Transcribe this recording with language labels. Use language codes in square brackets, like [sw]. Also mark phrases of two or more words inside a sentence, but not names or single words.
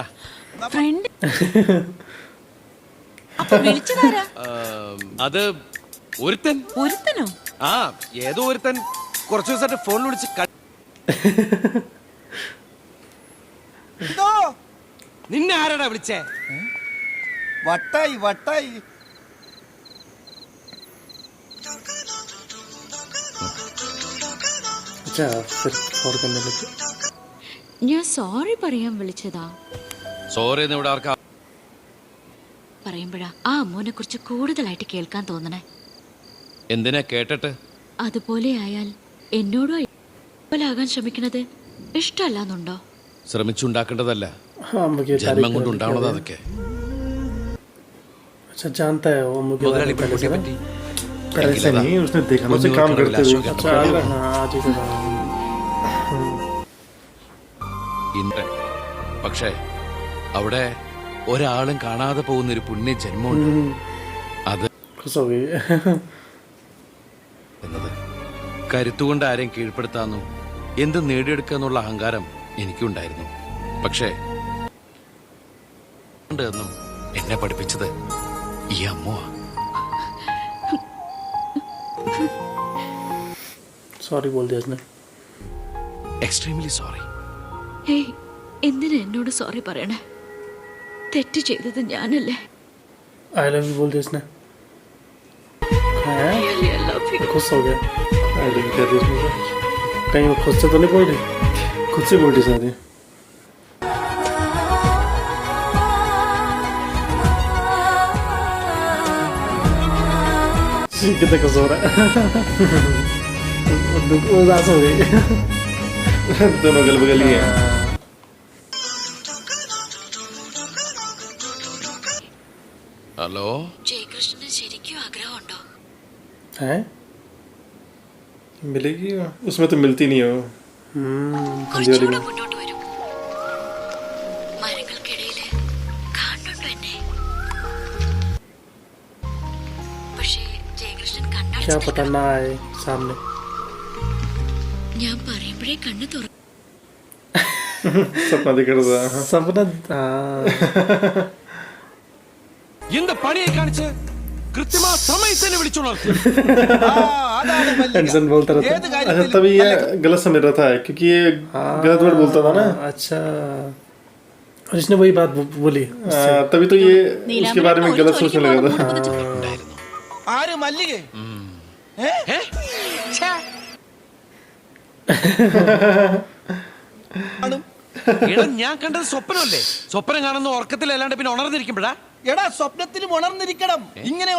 [ml] ഫ്രണ്ട് അപ്പൊ വിളിച്ചതാരാ? അത് ഒരുത്തനോ? ആ ഏതോ ഒരുത്തൻ കുറച്ചു ദിവസമായിട്ട് ഫോണിൽ വിളിച്ച് നിന്നെ ആരാടാ വിളിച്ചേ? വട്ടായി വട്ടായി. [hi] अच्छा फिर और करने लगे. [ml] ഞാൻ സോറി പറയാൻ വിളിച്ചതാ. സോറി എന്ന് ഇവിടെ ആർക്കാ പറയുമ്പോഴാ ആ അമ്മൂനെ കുറിച്ച് കൂടുതലായിട്ട് കേൾക്കാൻ തോന്നണേ. എന്തിനാ കേട്ടിട്ട്? അതുപോലെ ആയാൽ എന്നോടും ആകാൻ ശ്രമിക്കണത് ഇഷ്ടമല്ലാന്നുണ്ടോ? ശ്രമിച്ചുണ്ടാക്കേണ്ടതല്ല, [hi] हाँ मुझे [ml] ജന്മം കൊണ്ട് ഉണ്ടാവണത് അതൊക്കെ. [hi] अच्छा जानता है वो मुझे [ml] മുതലാളി പെൺകുട്ടിയെ പറ്റി [hi] पहले से नहीं उसने देखा मुझसे काम करते हुए. अच्छा हाँ आज ही [ml] ഇന്ദ്രൻ. പക്ഷേ അവിടെ ഒരാളും കാണാതെ പോകുന്നൊരു പുണ്യ ജന്മമുണ്ട്. അത് [hi] खुश हो गई. [ml] എന്നത് കരുത്തുകൊണ്ട് ആരെയും കീഴ്പ്പെടുത്താന്നും എന്ത് നേടിയെടുക്കുക എന്നുള്ള അഹങ്കാരം എനിക്കുണ്ടായിരുന്നു. പക്ഷേ എന്നും എന്നെ പഠിപ്പിച്ചത് ഈ അമ്മുവാ. [hi] सॉरी बोल दिया उसने. [en] extremely sorry. [ml] ഹേയ് എന്തിനാ എന്നോട് സോറി പറയണേ? തെറ്റ് ചെയ്തത് ഞാനല്ലേ? [en] I love you [hi] बोल दिया इसने। हैं? [en] Really, I love you. [hi] खुश हो गया। [en] I love you [hi] कह दिया इसने। कहीं वो खुद से तो नहीं बोल रही, खुद से बोल रही शायद। कितना कुछ हो रहा है। उदास हो गई। दोनों गल बगल ही है। [ml] ഹലോ, ജയകൃഷ്ണന് ശരിക്കും ആഗ്രഹമുണ്ടോ? [hi] हैं? मिलेगी? उसमें तो मिलती नहीं हो। [ml] കുറച്ചുകൂടെ മുന്നോട്ട് വരും. മരങ്ങൾക്കിടയില് കാണുന്നുണ്ടോ എന്നെ? പക്ഷേ ജയകൃഷ്ണൻ [hi] क्या [ml] കണ്ണടച്ച് [hi] पता ना आए सामने। [ml] ഞാൻ പറയുമ്പോഴേ കണ്ണ് തുറക്കും. [hi] सपना दिख रहा था। सपना [ml] എന്താ പണിയെ കാണിച്ച് കൃത്യമായ സമയത്ത് വിളിച്ചുണർത്തി. അതാണ് മല്ലിക. [hi] इंसान बोलता रहता [ml] ഏത് [hi] है। [ml] കാര്യത്തിലും [hi] अच्छा तभी ये गलत समझ रहा था क्योंकि ये गलत वर्ड बोलता था ना। अच्छा, और इसने वही बात बोली। तभी तो ये उसके बारे में गलत सोचने लगा था। [ml] ആര് മല്ലികേ? എടാ, ഞാൻ കണ്ടത് സ്വപ്നമല്ലേ? സ്വപ്നം കാണുന്ന ഉറക്കത്തിൽ അല്ലാണ്ട് പിന്നെ ഉണർന്നിരിക്കുമ്പോഴാ എടാ, സ്വപ്നത്തിലും ഉണർന്നിരിക്കണം. ഇങ്ങനെയുള്ള